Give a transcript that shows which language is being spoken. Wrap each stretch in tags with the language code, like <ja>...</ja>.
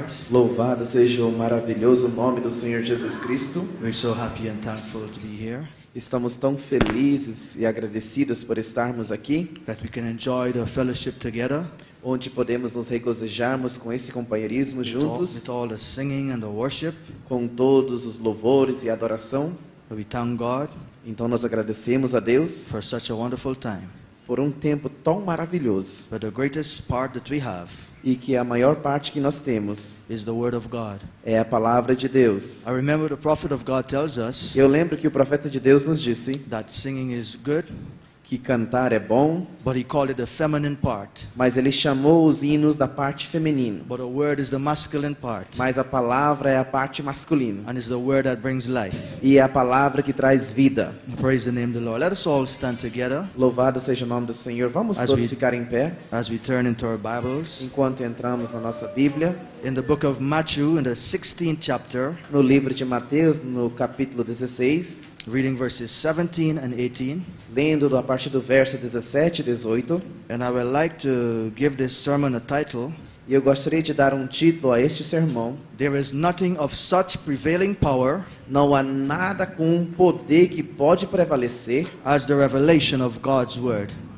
<pt>Louvado seja o maravilhoso nome do Senhor Jesus Cristo.</pt> <en>We're so happy and thankful to be here,</en> <pt>Estamos tão felizes e agradecidos por estarmos aqui,</pt> <en>that we can enjoy the fellowship together,</en> <pt>onde podemos nos regozijarmos com esse companheirismo juntos,</pt> <en>with all the singing and the worship.</en> <pt>com todos os louvores e adoração.</pt> <en>We thank God</en> <pt>Então nós agradecemos a Deus</pt> <en>for such a wonderful time.</en> <pt>por um tempo tão maravilhoso,</pt> <en>But the greatest part that we have</en> <pt>e que a maior parte que nós temos</pt> <en>is the Word of God.</en> <pt>é a palavra de Deus.</pt> <en>I remember the prophet of God tells us</en> <pt>Eu lembro que o profeta de Deus nos disse</pt> <en>that singing is good,</en> <pt>que cantar é bom,</pt> <en>but he called it the feminine part.</en> <pt>mas ele chamou os hinos da parte feminina.</pt> <en>But the word is the masculine part,</en> <pt>Mas a palavra é a parte masculina.</pt> <en>and it's the word that brings life.</en> <pt>E é a palavra que traz vida.</pt> <en>Praise the name of the Lord. Let us all stand together</en> <pt>Louvado seja o nome do Senhor. Vamos</pt> <en>As</en> <pt>todos</pt> <en>we-</en> <pt>ficar em pé</pt> <en>as we turn into our Bibles.</en> <pt>enquanto entramos na nossa Bíblia.</pt> <en>In the book of Matthew, in the 16th chapter,</en> <pt>No livro de Mateus, no capítulo 16,</pt> <en>reading verses 17 and 18.</en> <pt>lendo a partir do verso 17 e 18.</pt> <en>And I would like to give this sermon a title,</en> <pt>E eu gostaria de dar um título a este sermão.</pt> <en>There is nothing of such prevailing power</en> <pt>Não há nada com um poder que pode prevalecer,</pt> <en>as the revelation of God's word.</en>